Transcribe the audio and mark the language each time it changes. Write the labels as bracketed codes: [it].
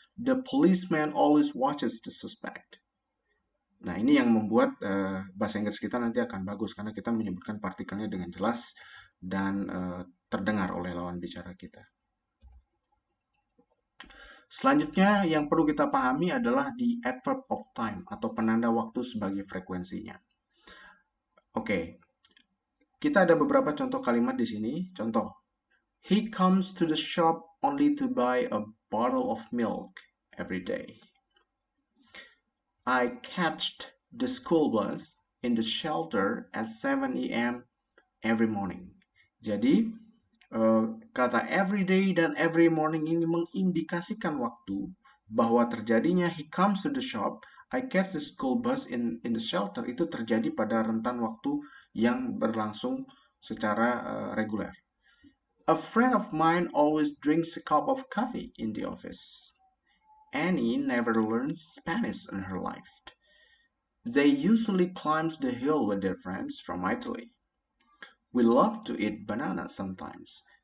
[en] The policeman always watches the suspect. [id] Nah, ini yang membuat bahasa Inggris kita nanti akan bagus karena kita menyebutkan partikelnya dengan jelas dan terdengar oleh lawan bicara kita. Selanjutnya yang perlu kita pahami adalah the adverb of time atau penanda waktu sebagai frekuensinya. Oke, kita ada beberapa contoh kalimat di sini. Contoh, [en] he comes to the shop only to buy a bottle of milk every day. I catched the school bus in the shelter at 7 a.m. every morning. [id] Jadi, kata every day dan every morning ini mengindikasikan waktu bahwa terjadinya [en] he comes to the shop, I catch the school bus in the shelter [id] itu terjadi pada rentan waktu yang berlangsung secara reguler. [en] A friend of mine always drinks a cup of coffee in the office. Annie never learns Spanish in her life. They usually climb the hill with their friends from Italy. We love to eat banana sometimes.